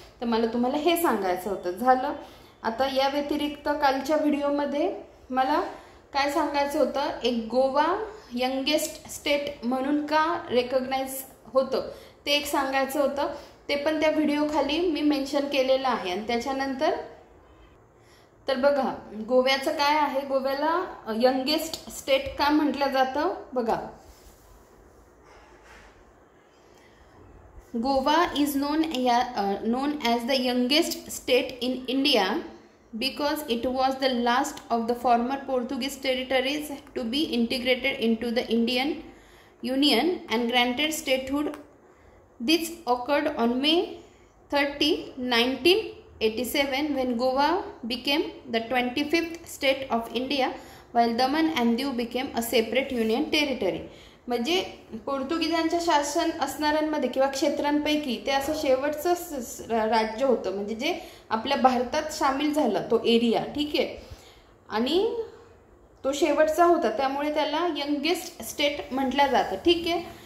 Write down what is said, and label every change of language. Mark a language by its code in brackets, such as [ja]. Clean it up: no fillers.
[mr] तर मला तुम्हाला हे सांगायचं होतं. झालं. आता या व्यतिरिक्त कालच्या व्हिडिओमध्ये मला काय सांगायचं होतं, एक गोवा यंगेस्ट स्टेट म्हणून का रेकग्नाइज होतं ते एक सांगायचं होतं. ते पण त्या व्हिडिओ खाली मी मेन्शन केलेलं आहे. आणि त्याच्यानंतर तर बघा गोव्याचं काय आहे, गोव्याला यंगेस्ट स्टेट का म्हटलं जातं बघा. [en] Goa is known as the youngest state in India because it was the last of the former Portuguese territories to be integrated into the Indian Union and granted statehood. This occurred on May 30, 1987 when Goa became the 25th state of India while Daman and Diu became a separate union territory. [mr] म्हणजे पोर्तुगीजांच्या शासन असणाऱ्यांमध्ये किंवा क्षेत्रांपैकी ते असं शेवटचं राज्य होतं, म्हणजे जे आपल्या भारतात सामील झालं तो एरिया. ठीक आहे. आणि तो शेवटचा होता त्यामुळे त्याला यंगेस्ट स्टेट म्हटलं जातं. ठीक आहे.